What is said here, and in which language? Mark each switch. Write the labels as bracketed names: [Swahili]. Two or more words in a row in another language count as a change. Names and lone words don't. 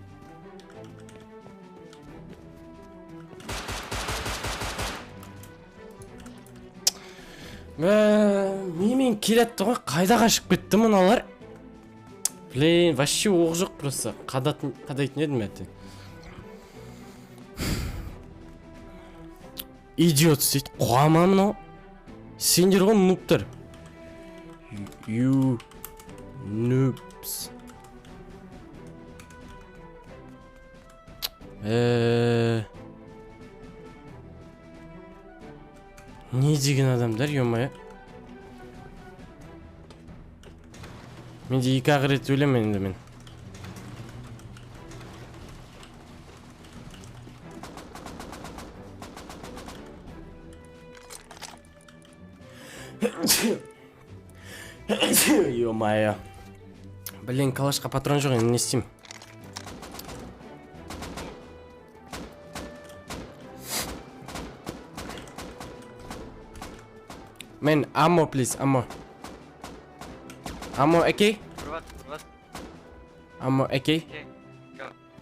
[Kazakh] Мен келетті ғой, қайда қашып кетті мұналар? [Russian] Блин, вообще [Kazakh] оқ жоқ [Russian] просто. [Kazakh] Қадайтын едім әтті. Идиот сөйт, қуама мұнау. Сендер ғой нуптар. [English] You noobs. [Kazakh] Не деген адамдар, ё-моё. Менде 2 рет өлем енді мен. Ё-моё. Блин, калашқа патрон жоқ, енді не істеймін? [English] Man, ammo please, ammo. Ammo, okay? What? Ammo, okay? Okay, go.